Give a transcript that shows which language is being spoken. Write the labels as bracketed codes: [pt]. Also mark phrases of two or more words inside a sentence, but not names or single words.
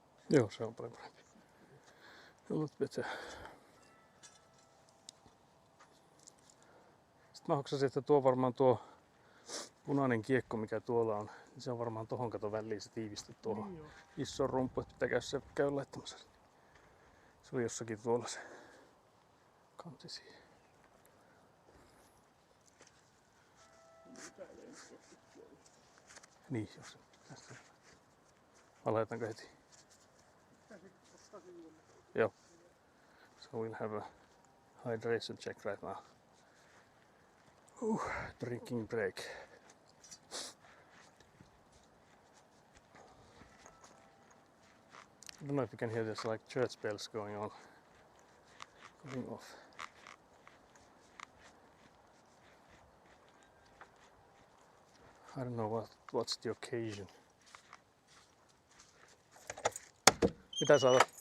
[fi] Joo, se on paljon parempi. [en] A lot better. [fi] Sitten mä hoksasin, että varmaan tuo punainen kiekko, mikä tuolla on, niin se on varmaan tohon kato väliin se tiivisty tuohon Niin joo. isoon rumpuun, että pitää se käy laittamassa. Se oli jossakin tuolla se kansi siihen. Niin, jos tästä. Mä laitanko heti? Joo. [en] So we'll have a hydration check right now. Drinking break. I don't know if you can hear this like church bells going off. I don't know what's the occasion. [fi] Mitä saa?